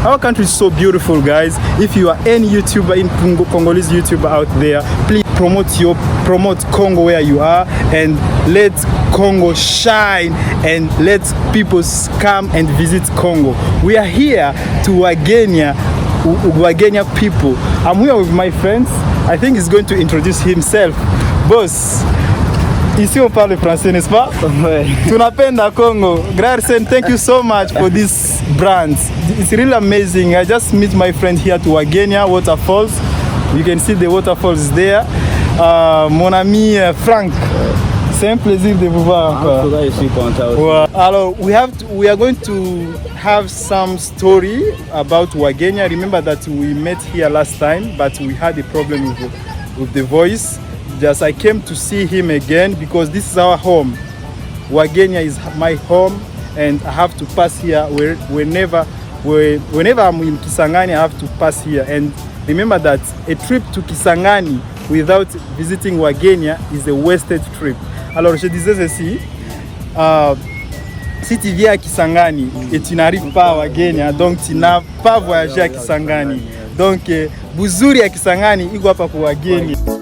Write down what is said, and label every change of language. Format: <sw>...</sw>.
<en>Our country is so beautiful, guys. If you are any YouTuber in Congolese YouTuber out there, please promote Congo where you are, and let Congo shine, and let people come and visit Congo. We are here to Wagenya people. I'm here with my friends. I think he's going to introduce himself.</en> <fr>Boss, ici on parle français, n'est-ce pas?</fr> <sw>Ouais. Tunapenda Congo.</sw> <en>Grarsen, thank you so much for this brand. It's really amazing. I just met my friend here to Wagenya Waterfalls. You can see the waterfalls there.</en> <fr>Mon ami Frank, c'est un plaisir de vous voir encore. Je suis content aussi.</fr> <en>Well, alors, we are going to have some story about Wagenya. Remember that we met here last time, but we had a problem with the voice. Just I came to see him again because this is our home. Wagenya is my home, and I have to pass here whenever I'm in Kisangani. I have to pass here. And remember that a trip to Kisangani without visiting Wagenya is a wasted trip.</en> <fr>Alors je disais ceci, si tu viens à Kisangani et tu n'arrives pas à Wagenya, donc tu n'as pas voyagé à Kisangani.</fr> <sw>Donc buzuri ya Kisangani iko hapa kwa Wagenya.</sw>